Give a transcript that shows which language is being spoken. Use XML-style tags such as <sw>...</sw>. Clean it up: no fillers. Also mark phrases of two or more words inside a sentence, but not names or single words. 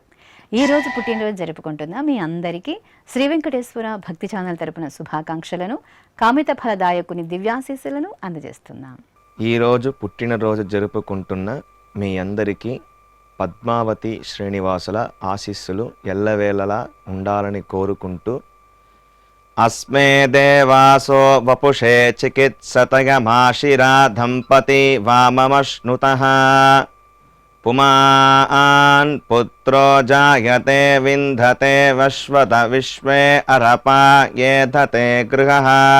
<te>ఈరోజు పుట్టినరోజు జరుపుకుంటున్న మీ అందరికీ శ్రీ వెంకటేశ్వర భక్తి ఛానల్ తరపున శుభాకాంక్షలను, కామిత ఫలదాయకుని దివ్యాశీస్సులను అందజేస్తున్నాం. ఈరోజు పుట్టినరోజు జరుపుకుంటున్న మీ అందరికీ పద్మావతి శ్రీనివాసుల ఆశీస్సులు ఎల్లవేళలా ఉండాలని కోరుకుంటూ</te> <sa>अस्मे देवासो वपुषे चिकित्सतयमाशिरा दम्पती वाममश्नुतः पुमान् पुत्रो जायते विन्धते वश्वत विश्वे अरपा येधते गृहः</sa>